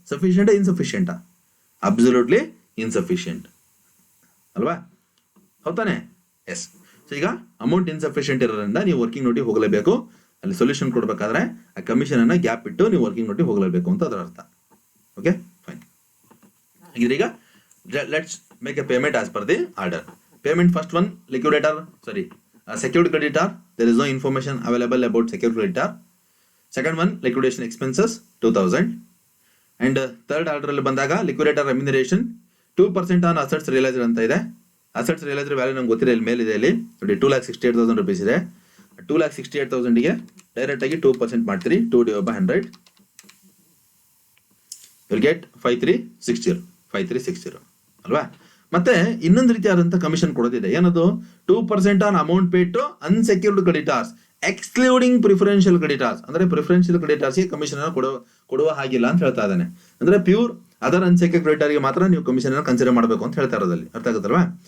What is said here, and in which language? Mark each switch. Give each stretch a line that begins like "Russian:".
Kannada: ಸಫಿಷಿಯಂಟಾ ಇನ್ಸಫಿಷಿಯಂಟಾ, absolutely insufficient ಅಲ್ವಾ, ಹೌದಾನೆ. S. So ಈಗ amount insufficient ಇರೋದ್ರಿಂದ ನೀವು ವರ್ಕಿಂಗ್ ನೋಟಿಗೆ ಹೋಗಲೇಬೇಕು. ಅಲ್ಲಿ ಸೊಲ್ಯೂಷನ್ ಕೊಡ್ಬೇಕಾದ್ರೆ ಆ ಕಮಿಷನ್ ಅನ್ನ ಗ್ಯಾಪ್ ಇಟ್ಟು ನೀವು ವರ್ಕಿಂಗ್ ನೋಟಿಗೆ ಹೋಗಲೇಬೇಕು ಅಂತ ಅದರ ಅರ್ಥ. Okay fine. ಹಾಗಿದ್ರೆ ಈಗ
English: Let's make a payment as per the order. Payment first one liquidator secured creditor, there is no information available about secured creditor. Second one, liquidation expenses 2,000. And third order
Kannada: ಅಲ್ಲಿ ಬಂದಾಗ
English: liquidator remuneration 2% on assets realized
Kannada: ಅಂತ ಇದೆ. assets realized value ನಮ್ಗೆ ಗೊತ್ತಿದೆ, ಇಲ್ಲಿ ಮೇಲಿದೆ. ಇಲ್ಲಿ ನೋಡಿ 2,68,000 rupees ಇದೆ. 2,68,000 ಗೆ ಡೈರೆಕ್ಟ್ ಆಗಿ 2% ಮಾಡ್ತೀರಿ.
English: 2/100 you'll get 5,360
Kannada: ಅಲ್ವಾ. ಮತ್ತೆ ಇನ್ನೊಂದು ರೀತಿಯಾದಂತ ಕಮಿಷನ್ ಕೊಡೋದಿದೆ, ಏನದು,
English: 2% on amount paid to unsecured creditors excluding preferential creditors.
Kannada: ಅಂದ್ರೆ ಪ್ರಿಫರೆನ್ಷಿಯಲ್ ಕ್ರೆಡಿಟರ್ಸ್ಗೆ ಕಮಿಷನ್ ಕೊಡುವ ಹಾಗಿಲ್ಲ ಅಂತ ಹೇಳ್ತಾ ಇದ್ದಾನೆ. ಅಂದ್ರೆ ಪ್ಯೂರ್ ಅದರ್ ಅನ್ಸೆಕ್ಯೂರ್ಡ್ ಕ್ರೆಡಿಟರ್ಗೆ ಮಾತ್ರ ನೀವು ಕಮಿಷನ್ ಕನ್ಸಿಡರ್ ಮಾಡಬೇಕು ಅಂತ ಹೇಳ್ತಾ ಇರೋದಲ್ಲಿ, ಅರ್ಥ ಆಗುತ್ತಲ್ವಾ.